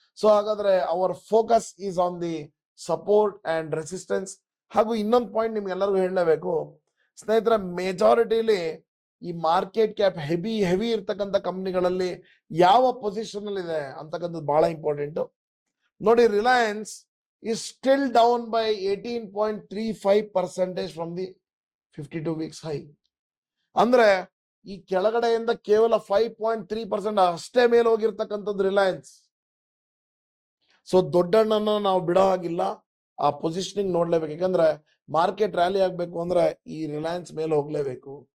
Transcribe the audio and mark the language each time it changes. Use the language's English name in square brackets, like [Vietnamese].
[English] So ಹಾಗಾದ್ರೆ our focus is on the support and resistance. [Kannada] ಹಾಗೂ ಇನ್ನೊಂದು ಪಾಯಿಂಟ್ ನಿಮ್ಗೆಲ್ಲರಿಗೂ ಹೇಳಲೇಬೇಕು ಸ್ನೇಹಿತರೆ, ಮೆಜಾರಿಟಿಲಿ ಈ ಮಾರ್ಕೆಟ್ ಕ್ಯಾಪ್ ಹೆವಿ ಇರ್ತಕ್ಕಂಥ ಕಂಪನಿಗಳಲ್ಲಿ ಯಾವ ಪೊಸಿಷನ್ ಅಲ್ಲಿ ಇದೆ ಅಂತಕ್ಕಂಥದ್ದು ಬಹಳ ಇಂಪಾರ್ಟೆಂಟ್. ನೋಡಿ, [English] Reliance is still down by 18.35% from the 52 weeks high. [Kannada] ಅಂದ್ರೆ ಈ ಕೆಳಗಡೆಯಿಂದ ಕೇವಲ 5.3% ಅಷ್ಟೇ ಮೇಲೆ ಹೋಗಿರ್ತಕ್ಕಂಥದ್ದು ರಿಲಯನ್ಸ್. ಸೊ ದೊಡ್ಡಣ್ಣನ ನಾವು ಬಿಡೋ ಹಾಗಿಲ್ಲ, ಆ ಪೊಸಿಷನಿಂಗ್ ನೋಡ್ಲೇಬೇಕು. ಯಾಕಂದ್ರೆ ಮಾರ್ಕೆಟ್ ರ್ಯಾಲಿ ಆಗ್ಬೇಕು ಅಂದ್ರೆ ಈ ರಿಲಯನ್ಸ್ ಮೇಲೆ ಹೋಗ್ಲೇಬೇಕು.